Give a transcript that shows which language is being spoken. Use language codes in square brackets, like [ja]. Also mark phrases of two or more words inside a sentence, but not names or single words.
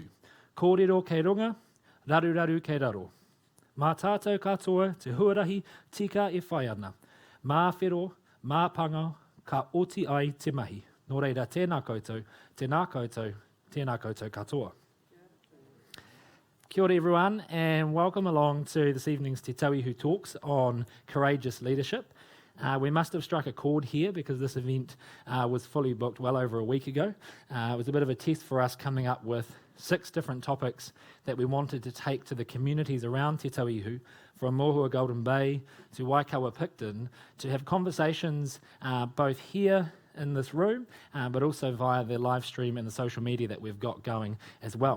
[mi] Kōrero kei runga, raru kei raro. Mā tātou katoa, te huarahi, tika e whai ana. Mā whero, mā panga, ka oti ai te mahi. Nō reira, tēnā koutou, tēnā koutou katoa. Kia ora [en] everyone, and welcome along to this evening's Te Tauihu Talks on Courageous Leadership. We must have struck a chord here because this event was fully booked well over a week ago. It was a bit of a test for us coming up with 6 different topics that we wanted to take to the communities around Te Tauihu, from Mohua Golden Bay to Waikawa Picton, to have conversations both here in this room, but also via the live stream and the social media that we've got going as well.